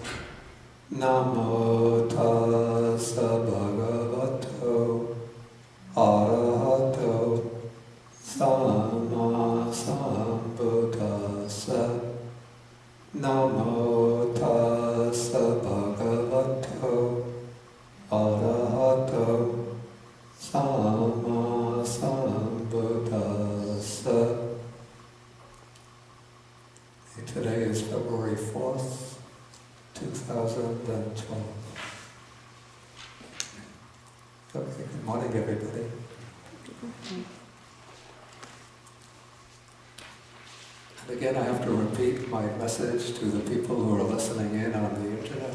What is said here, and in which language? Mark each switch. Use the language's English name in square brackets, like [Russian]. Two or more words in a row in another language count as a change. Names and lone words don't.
[Pali] Namo tassa bhagavato arahato samma sambuddhassa. Namo tassa bhagavato arahato samma sambuddhassa. [English] Today is February 4th, 2012. Okay, good morning everybody. And again I have to repeat my message to the people who are listening in on the internet.